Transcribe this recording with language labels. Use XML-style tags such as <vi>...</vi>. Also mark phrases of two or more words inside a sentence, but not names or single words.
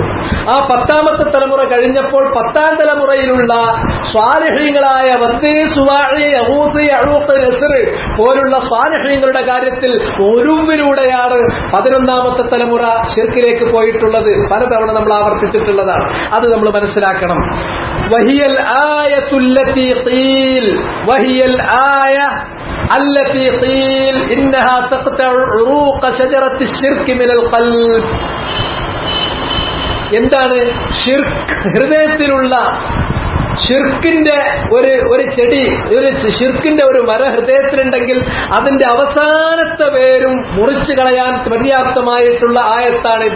<ml>ആ 10ാമത്തെ തലമുറ കഴിഞ്ഞപ്പോൾ 10ാം തലമുറയിലുള്ള സ്വാലിഹീങ്ങളായ വദ്ദ്, സുവാഇ, യഗൂസ്, യഊഖ്, നസ്ർ പോലുള്ള സ്വാലിഹീങ്ങളുടെ കാര്യത്തിൽ ഉലൂവിലൂടെയാണ് 11ാമത്തെ തലമുറ ശിർക്കിലേക്ക് പോയിട്ടുള്ളത്. പലതവണ നമ്മൾ ആവർത്തിച്ചിട്ടുള്ളതാണ്. അത് നമ്മൾ മനസ്സിലാക്കണം.</ml> <ar>وهي الآية التي قيل وهي الآية التي قيل إنها تقطع عروق شجرة الشرك من القلب.</ar> <ml>എന്താണ് ഷിർക്ക്? ഹൃദയത്തിലുള്ള ഷിർക്കിന്റെ ഒരു ചെടി, ഒരു ഷിർക്കിന്റെ ഒരു മര ഹൃദയത്തിലുണ്ടെങ്കിൽ അതിന്റെ അവസാനത്തെ വേരും മുറിച്ചു കളയാൻ പര്യാപ്തമായിട്ടുള്ള ആയത്താണിത്.</ml>